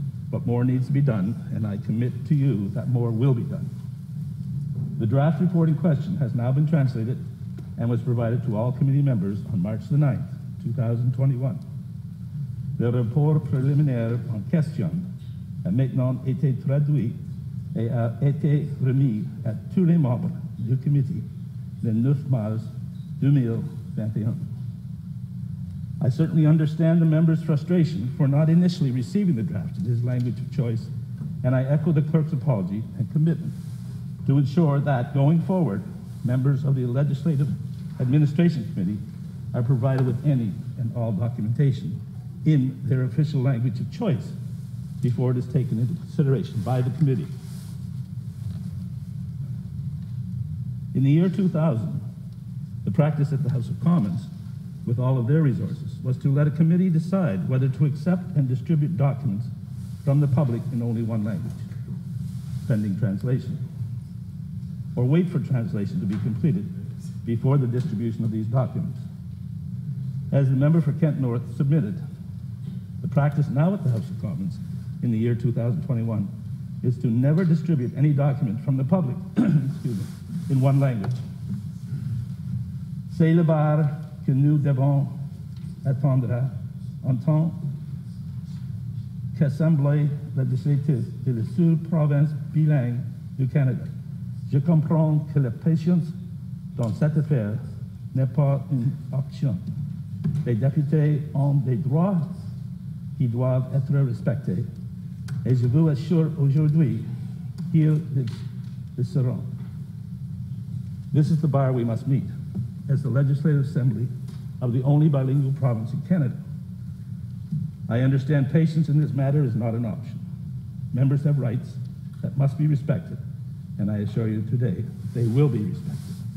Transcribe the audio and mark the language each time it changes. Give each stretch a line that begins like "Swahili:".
English: But more needs to be done, and I commit to you that more will be done. The draft report in question has now been translated and was provided to all committee members on March the 9th, 2021.
French: Le rapport préliminaire en question a maintenant été traduit et a été remis à tous les membres du comité le 9 mars 2021.
English: I certainly understand the member's frustration for not initially receiving the draft in his language of choice, and I echo the clerk's apology and commitment to ensure that, going forward, members of the Legislative Administration Committee are provided with any and all documentation in their official language of choice before it is taken into consideration by the committee. In the year 2000, the practice at the House of Commons, with all of their resources, was to let a committee decide whether to accept and distribute documents from the public in only one language, pending translation, or wait for translation to be completed before the distribution of these documents. As the member for Kent North submitted, the practice now at the House of Commons in the year 2021 is to never distribute any document from the public excuse me, in one language.
French: C'est le bar que nous devons attendre en tant qu'Assemblée législative de la seule province bilingue du Canada. Je comprends que la patience dans cette affaire n'est pas une option. Les députés ont des droits qui doivent être respectés, et je vous assure aujourd'hui qu'ils le seront.
English: This is the bar we must meet as the Legislative Assembly of the only bilingual province in Canada. I understand patience in this matter is not an option. Members have rights that must be respected, and I assure you today they will be respected.